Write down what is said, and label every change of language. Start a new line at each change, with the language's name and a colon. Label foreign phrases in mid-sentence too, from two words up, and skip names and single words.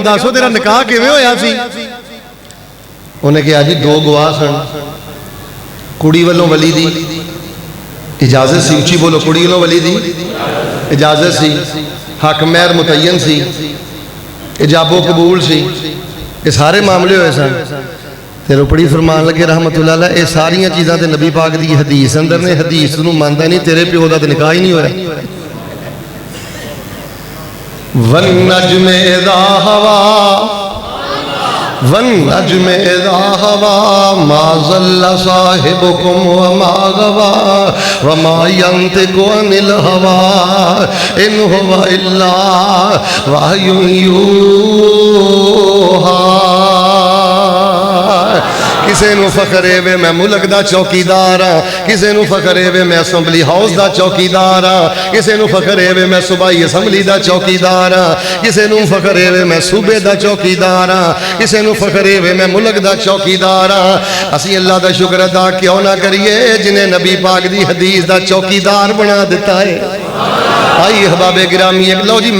Punjabi: دسو تیرا نکاح کیویں ہویا سی انہیں کہا جی دو گواہ سن کڑی والوں ولی دی اجازت سی اچھی بولو کڑی والوں ولی دی اجازت سی حق مہر متعین سی اجاب و قبول سی یہ سارے معاملے ہوئے سن تے روپڑی فرمان لگے
Arabic: رحمت اللہ علیہ
Punjabi: اے ساریاں چیزاں تے نبی پاک دی حدیث اندر نے حدیث نو ماندا نہیں تیرے پیو دا تے نکاح ہی نہیں ہویا
Arabic: والنجم اذا ہوا والنجم اذا ہوا ما ضل صاحبكم وما غوا وما ينطق عن الهوى ان هو الا وحي
Punjabi: يوحى کسے نو فخر ہے وے میں ملک دا چوکیدار ہاں کسے نو فخر ہے وے میں اسمبلی ہاؤس دا چوکیدار ہاں کسے نو فخر ہے وے میں صوبائی اسمبلی دا چوکیدار ہاں کسے نو فخر ہے وے میں صوبے دا چوکیدار ہاں کسے نو فخر ہے وے میں ملک دا چوکیدار ہاں اسی اللہ دا شکر ادا کیوں نہ کریے جنہیں نبی پاک دی حدیث دا چوکیدار بنا دیتا ہے آئی احباب گرامی ایک لو جی